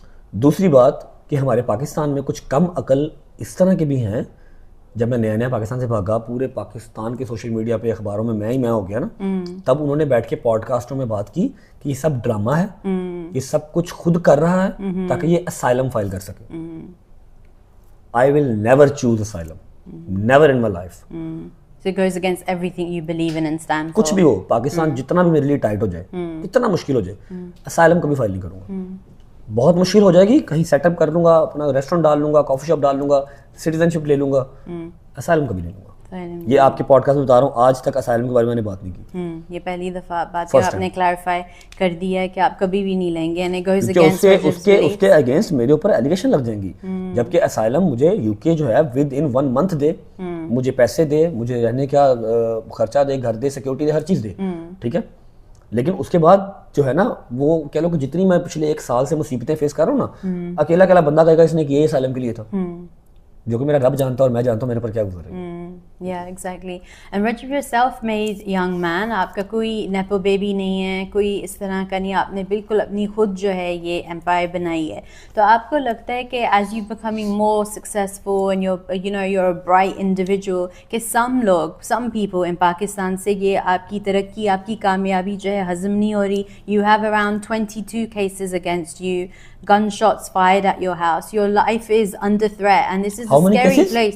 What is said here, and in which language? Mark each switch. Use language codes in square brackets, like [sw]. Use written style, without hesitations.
[ur] دوسری بات کہ ہمارے پاکستان میں کچھ کم عقل اس طرح کے بھی ہیں. جب میں نیا پاکستان سے بھاگا, پورے پاکستان کے سوشل میڈیا پہ اخباروں میں میں ہو گیا نا, تب انہوں نے بیٹھ کے پوڈ کاسٹوں میں بات کی کہ یہ سب ڈرامہ ہے, یہ سب کچھ خود کر رہا ہے تاکہ یہ اسائلم فائل کر سکے. [en] I will never choose asylum, never in my life. So it goes against everything you believe in and stand for. [ur] کچھ بھی ہو, پاکستان جتنا بھی میرے لیے ٹائٹ ہو جائے, کتنا مشکل ہو جائے, اسائلم کبھی فائل نہیں کروں گا. بہت مشکل ہو جائے گی, کہیں سیٹ اپ کر لوں گا, اپنا ریسٹورینٹ ڈال لوں گا, کافی شاپ ڈال لوں گا, سٹیزن شپ لے لوں گا, اسائلم کبھی نہیں لوں گا. یہ آپ کے پوڈ کاسٹ میں بتا رہا ہوں, آج تک اسائلم کے بارے میں نے بات نہیں کی. یہ پہلی دفعہ بات آپ نے کلیریفائی کر دیا ہے کہ آپ کبھی بھی نہیں لیں گے, [en] and it goes against [ur] اس کے اگینسٹ میرے اوپر ایلیگیشن لگ جائیں گی. جبکہ اسائلم مجھے UK جو ہے ود ان 1 month دے, مجھے پیسے دے, مجھے رہنے کا خرچہ دے, گھر دے, سیکورٹی دے, ہر چیز دے. ٹھیک ہے, لیکن اس کے بعد جو ہے نا, وہ کہہ لو کہ جتنی میں پچھلے 1 سال سے مصیبتیں فیس کر رہا ہوں نا, اکیلا بندہ کہے گا اس نے کیا اسائلم کے لیے تھا, جو کہ میرا رب جانتا اور میں جانتا ہوں میرے پر کیا گزر رہا ہے. [en] Yeah, exactly. And Rajab, you're a self-made young man. [ur] آپ کا کوئی نیپو بیبی نہیں ہے, کوئی اس طرح کا نہیں, آپ نے بالکل اپنی خود جو ہے یہ امپائر بنائی ہے. تو آپ کو لگتا ہے کہ [en] as you becoming more successful and you're a bright individual, [ur] کہ [en] some people in [ur] پاکستان سے یہ آپ کی ترقی, آپ کی کامیابی جو ہے ہضم نہیں ہو رہی. [en] You have around 22 cases against you, gunshots fired at your house, your life is under threat, and this is a scary place.